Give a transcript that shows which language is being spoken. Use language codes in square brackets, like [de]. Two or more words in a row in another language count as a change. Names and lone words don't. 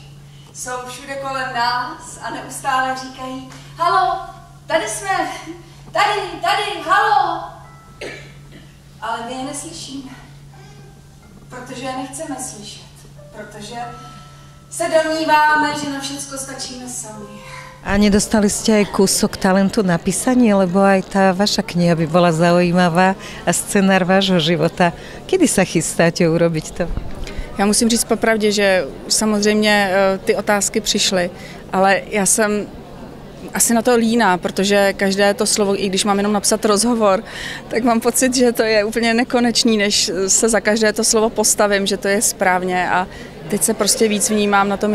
[cs] Jsou všude kolem nás a neustále říkají: halo, tady jsme, tady, halo. Ale my je neslyšíme, protože je nechceme slyšet, protože se domníváme, že na všechno stačíme sami. [sk] A nedostali ste aj kúsok talentu na písanie, lebo aj tá vaša kniha by bola zaujímavá a scenár vášho života. Kedy sa chystáte urobiť to? [cs] Já musím říct popravdě, že samozřejmě ty otázky přišly, ale já jsem asi na to líná, protože každé to slovo, i když mám jenom napsat rozhovor, tak mám pocit, že to je úplně nekonečný, než se za každé to slovo postavím, že to je správně a teď se prostě víc vnímám na tom